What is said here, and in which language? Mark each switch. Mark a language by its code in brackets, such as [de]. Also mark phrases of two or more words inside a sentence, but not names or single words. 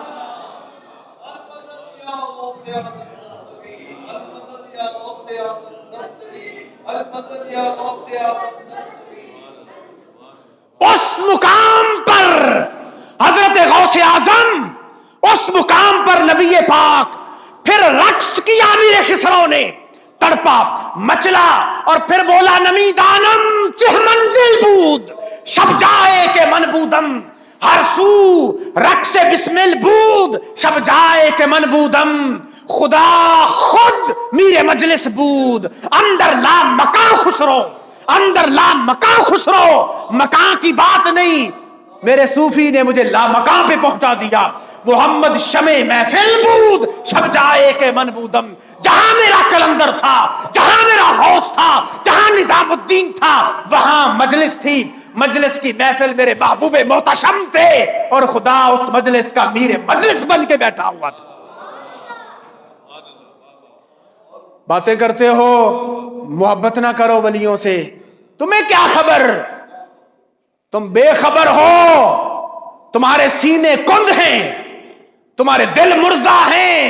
[ur] اس مقام پر حضرت غوث اعظم، اس مقام پر نبی پاک، پھر رقص کیا امیر خسرو نے، تڑپا مچلا اور پھر بولا [fa] نمی دانم چہ منزل بود شب جائے کے من بودم، ہر سو رقص بسمل بود شب جائے کے من بودم، خدا خود میرے مجلس بود اندر لا مکان خسرو، اندر لا مکان خسرو، [ur] مکان کی بات نہیں، میرے صوفی نے مجھے لا مکان پہ پہنچا دیا۔ [fa] محمد شمع محفل بود شب جائے کے من بودم، [ur] جہاں میرا کلندر تھا، جہاں میرا غوث تھا، جہاں نظام الدین تھا، وہاں مجلس تھی، مجلس کی محفل میرے محبوب محتشم تھے، اور خدا اس مجلس کا میر مجلس بن کے بیٹھا ہوا تھا۔ باتیں کرتے ہو محبت نہ کرو ولیوں سے، تمہیں کیا خبر، تم بے خبر ہو، تمہارے سینے کند ہیں، تمہارے دل مردہ ہیں۔